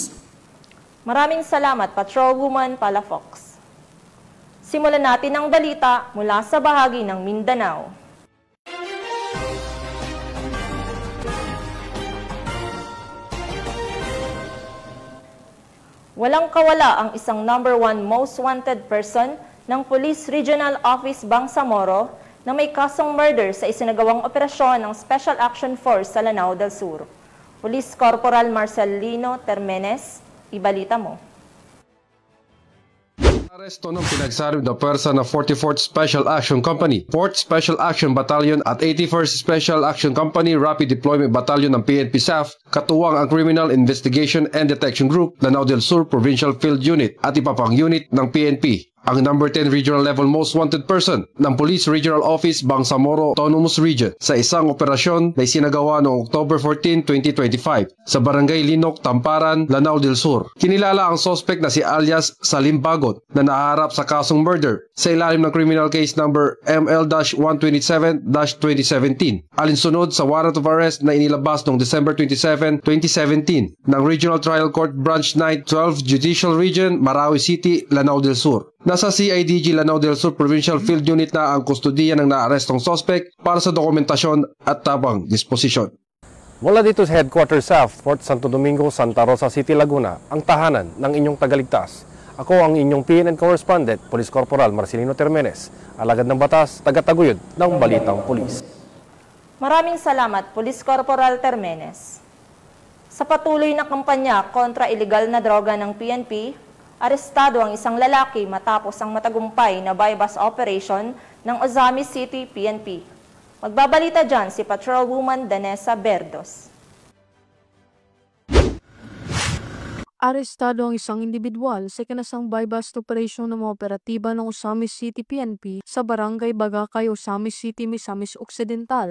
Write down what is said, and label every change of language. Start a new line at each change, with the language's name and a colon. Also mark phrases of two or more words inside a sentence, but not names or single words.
Filipino: Maraming salamat, Patrolwoman Palafox. Simulan natin ang balita mula sa bahagi ng Mindanao. Walang kawala ang isang #1
English: most wanted person
Filipino: ng Police Regional Office Bangsamoro na may kasong murder sa isinagawang operasyon ng Special Action Force sa Lanao del Sur. Police Corporal Marcelino Termenes, ibalita mo. Aresto ng pinagsabi na pwersa na 44th Special Action Company, 4th Special Action Battalion at 81st Special Action Company Rapid Deployment Battalion ng PNP SAF, katuwang ang Criminal Investigation and Detection Group, Lanao del Sur Provincial Field Unit at iba pang unit ng PNP. Ang number 10
English: regional level most wanted person
Filipino: ng Police Regional Office Bangsamoro Autonomous Region sa isang operasyon na isinagawa noong October 14, 2025 sa Barangay Linok, Tamparan, Lanao del Sur. Kinilala ang suspect na si alias Salim Bagot na naharap sa kasong murder sa ilalim ng
English: criminal case number
Filipino: ML-127-2017 alinsunod sa
English: warrant of arrest
Filipino: na inilabas noong December 27, 2017 ng Regional Trial Court Branch 9, 12 Judicial Region, Marawi City, Lanao del Sur. Nasa CIDG Lanao del Sur Provincial Field Unit na ang kustudiya ng naarestong suspect para sa dokumentasyon at tabang disposisyon. Mula dito sa Headquarters sa Fort Santo Domingo, Santa Rosa City, Laguna, ang tahanan ng inyong tagaligtas. Ako ang inyong PNN Correspondent, Police Corporal Marcelino Termenes, alagad ng batas, tagataguyod ng Balitang Pulis. Maraming salamat, Police Corporal Termenes. Sa patuloy na kampanya kontra ilegal na droga ng PNP, arestado ang isang lalaki matapos ang matagumpay na
English: bypass operation
Filipino: ng Ozamis City PNP. Magbabalita dyan si Patrolwoman Danessa Berdos. Arestado ang isang individual sa ikinasang
English: bypass operation
Filipino: ng mga operatiba ng Ozamis City PNP sa Barangay Bagakay, Ozamis City, Misamis Occidental.